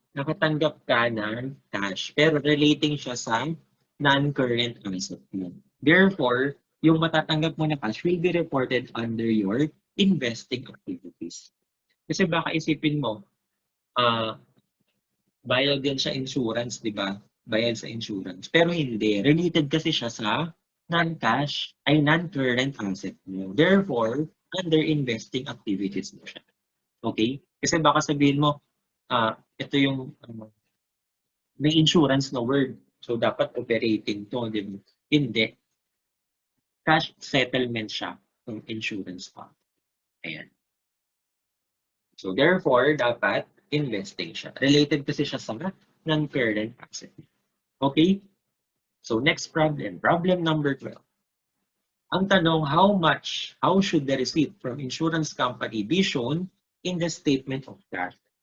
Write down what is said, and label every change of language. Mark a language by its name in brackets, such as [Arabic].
[Filipino] Nakatanggap ka ng cash pero relating siya sa non-current asset mo. [English] Therefore, [Filipino] yung matatanggap mo na [English] cash will be reported under your investing activities. [Filipino] Kasi baka isipin mo, bayad din sa insurance, di ba? Bayad sa insurance. Pero hindi. Related kasi siya sa non-cash ay non-current asset mo. [English] Therefore, under investing activities mo siya. Okay? [Filipino] Kasi baka sabihin mo, ito yung may insurance na word. So, dapat operating to. Di ba? Hindi. Cash settlement siya ng insurance fund. Ayan. [English] So, therefore, dapat investing siya. [Filipino] Related kasi siya sa non-current asset. [English] Okay? So, next problem. Problem number 12. [Filipino] Ang tanong, [English] how should the receipt from insurance company be shown in the statement of cash?